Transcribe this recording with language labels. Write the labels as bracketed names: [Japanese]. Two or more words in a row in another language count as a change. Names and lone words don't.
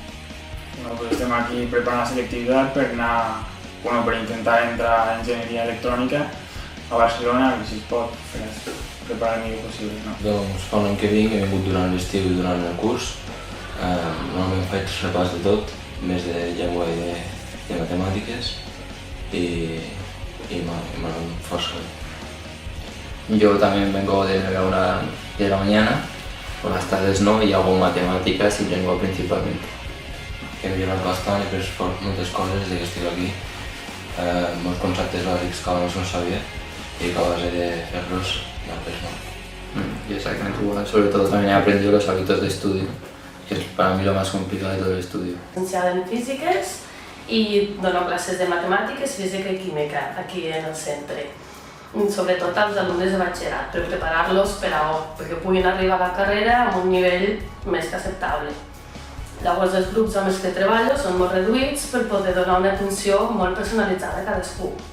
[Catalan] Estem aquí preparant la selectivitat per per intentar entrar a enginyeria electrònica a Barcelona, i si es pot, per preparar el millor possible. Doncs fa un any que vinc, he vingut durant l'estiu i durant el curs. Normalment faig repàs de tot, més de llengua i de matemàtiques, y me força bé. [Spanish] Yo también vengo de 9 a 1 de la mañana, por las tardes no, y hago matemáticas y lengua principalmente. [Catalan] He millorat bastant, he après moltes coses des que estic aquí, molts conceptes bàsics que abans no sabia y que a base de fer-los he après molt. [Spanish] Y exactamente igual, sobre todo también he aprendido los hábitos de estudio, que es para mí lo más complicado de todo el estudio. [Catalan] Licenciada en físiques i dono classes de matemàtiques, física i química aquí en el centre. Sobretot als alumnes de batxillerat, per preparar-los perquè puguin arribar a la carrera amb un nivell més que acceptable. Llavors els grups amb els que treballo són molt reduïts per poder donar una atenció molt personalitzada a cadascú.